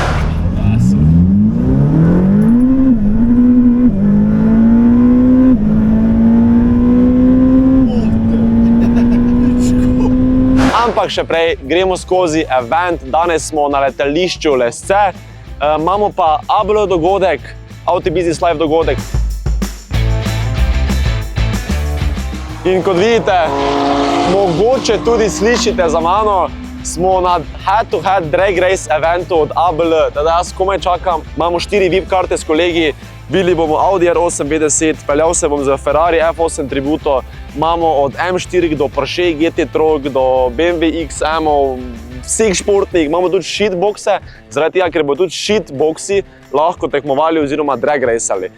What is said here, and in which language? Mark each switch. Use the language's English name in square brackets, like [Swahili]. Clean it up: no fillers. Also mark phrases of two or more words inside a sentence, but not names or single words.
[Slovenian] Ampak še prej gremo skozi event. Danes smo na letališču Lesce. Imamo pa ABL dogodek, Auto Business Live dogodek. In kot vidite, mogoče tudi slišite za mano, smo na [English] head-to-head drag race [Slovenian] eventu od ABL. Teda jaz komaj čakam, imamo 4 VIP karte s kolegi, bili bomo Audi R8 B10, peljal se bom z Ferrari F8 Tributo, imamo od M4 do Porsche GT3 do BMW XM-ov, vseh športnih, imamo tudi shitboxe, zaradi tega, ker bo tudi shitboxi lahko tekmovali oziroma drag racali.